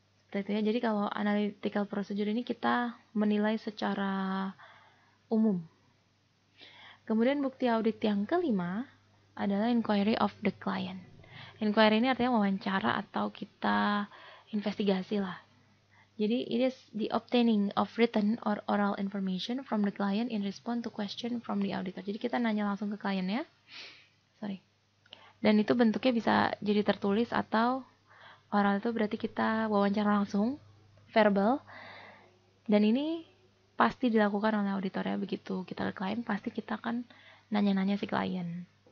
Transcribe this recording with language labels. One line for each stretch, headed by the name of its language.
Indonesian: Seperti itu ya. Jadi kalau analytical procedure ini kita menilai secara umum. Kemudian bukti audit yang kelima adalah inquiry of the client. Inquiry ini artinya wawancara atau kita investigasi lah.
English: Jadi it is the obtaining of written or oral information from the client in response to question from the auditor.
Indonesian: Jadi kita nanya langsung ke kliennya. Dan itu bentuknya bisa jadi tertulis atau oral, itu berarti kita wawancara langsung, verbal. Dan ini pasti dilakukan oleh auditor ya, begitu kita ke klien pasti kita akan nanya-nanya si klien.